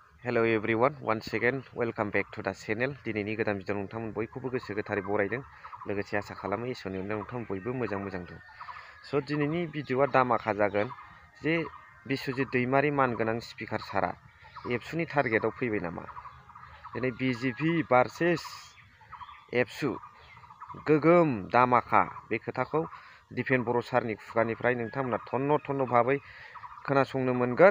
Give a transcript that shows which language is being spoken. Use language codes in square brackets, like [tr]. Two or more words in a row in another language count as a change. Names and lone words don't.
[en] Hello everyone, once again welcome back to the channel. [brx] दिनैनि गोदान भिडिअ नोंथांमोन बयखौबो गोसो गोथारै बरायदों लोगोसे आसा खालामो इसोरनि अननायाव नोंथांमोन बयबो मोजां दं। स' दिनैनि भिडिअआ दामाखा जागोन जे बिश्वजित दैमारि मानगोनां स्पिकार सारा एबसुनि टारगेटआव फैबाय नामा? दिनै बिजेपि भार्सेस एबसु गोगोम दामाखा बे खोथाखौ दिपेन बर' सारनि खुगानिफ्राय नोंथांमोना थन्न भाबै खोनासंनो मोनगोन।